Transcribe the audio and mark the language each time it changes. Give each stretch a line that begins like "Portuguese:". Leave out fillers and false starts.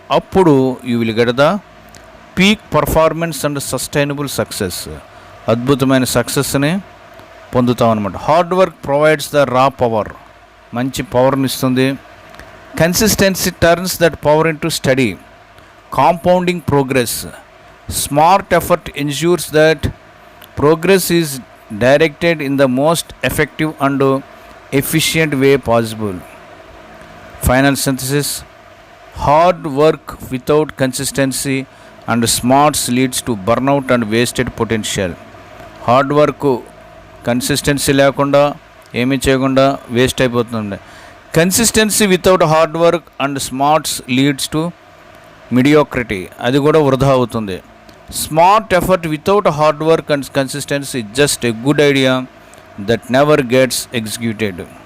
English: అప్పుడు you will get the peak performance and sustainable success.
Telugu: అద్భుతమైన సక్సెస్ని పొందుతాం అనమాట. Hard work provides the raw power, మంచి పవర్ని ఇస్తుంది.
English: Consistency turns that power into study, compounding progress. Smart effort ensures that progress is directed in the most effective and efficient way possible. Final synthesis. Hard work without consistency and smarts leads to burnout and wasted potential.
Telugu: Hard work consistency లేకుండా ఏమీ చేయకుండా waste అయిపోతుంది.
English: Consistency without hard work and smarts leads to mediocrity, అది కూడా వృధా అవుతుంది. Smart effort without hard work and consistency just a good idea that never gets executed.